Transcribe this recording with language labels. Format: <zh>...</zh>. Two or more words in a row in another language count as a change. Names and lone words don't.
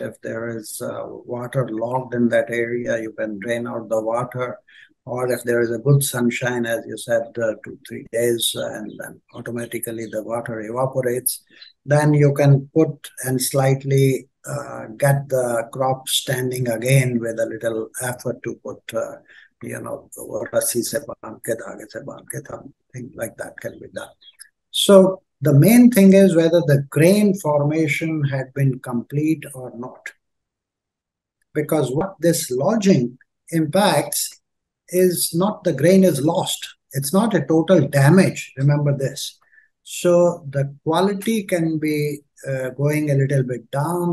<en>If there is water logged in that area, you can drain out the water. Or if there is a good sunshine, as you said, 2-3 days, and then automatically the water evaporates, then you can put and slightly get the crop standing again with a little effort to put,</en> <hi>rassi se baan ke, dhage se baan ke,</hi> <en>things like that can be done. So the main thing is whether the grain formation had been complete or not. Because what this lodging impacts is not the grain is lost. It's not a total damage, remember this. So the quality can be going a little bit down.</en>